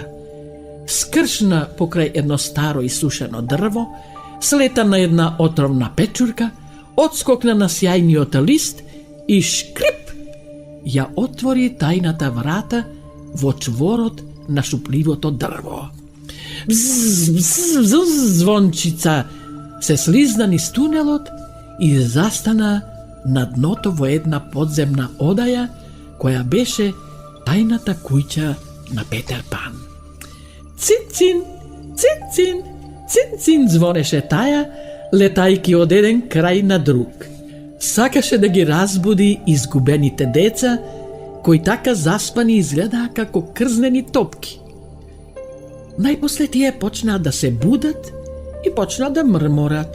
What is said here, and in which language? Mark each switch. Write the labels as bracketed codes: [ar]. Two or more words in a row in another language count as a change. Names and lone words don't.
[mk] Скршна покрај едно старо и сушено дрво, слета на една отровна печурка, одскокна на сјајниот лист и шкрип ја отвори тајната врата во чворот на шупливото дрво. Бзз, бзз, бзз, Звончица се слизна низ тунелот и застана на дното во една подземна одаја која беше тајната куќа на Петар Пан. Цин-цин, цин-цин, цин-цин звонеше таја, летајки од еден крај на друг. Сакаше да ги разбуди изгубените деца, кои така заспани изгледаа како крзнени топки. Најпосле тие почнаа да се будат и почнаа да мрморат.